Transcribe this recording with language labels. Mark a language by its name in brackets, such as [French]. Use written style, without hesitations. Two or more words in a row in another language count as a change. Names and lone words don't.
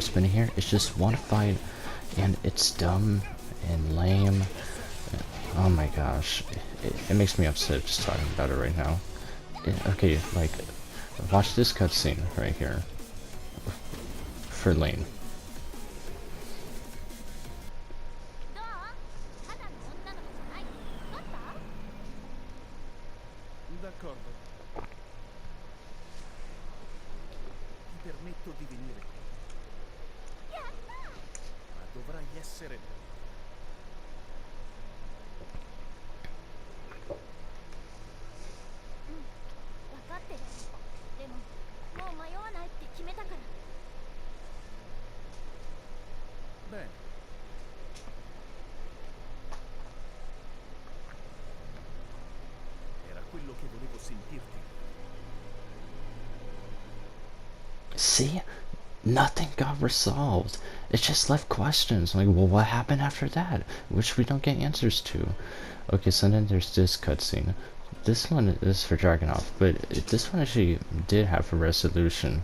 [English] But in here, it's just one fight, and it's dumb and lame. Oh my gosh, it makes me upset just talking about it right now. Okay, like, watch this cutscene right here for Lane. [Italian] D'accordo. Ti permetto di venire qui. Ma dovrai essere bravo. [Japanese] 分かってる。でももう迷わないって決めたから。 [Italian] Bene. Era quello che volevo sentirti. [English] See? Nothing got resolved. It just left questions. Like, well, what happened after that? Which we don't get answers to. Okay, so then there's this cutscene. This one is for Dragunov, but this one actually did have a resolution.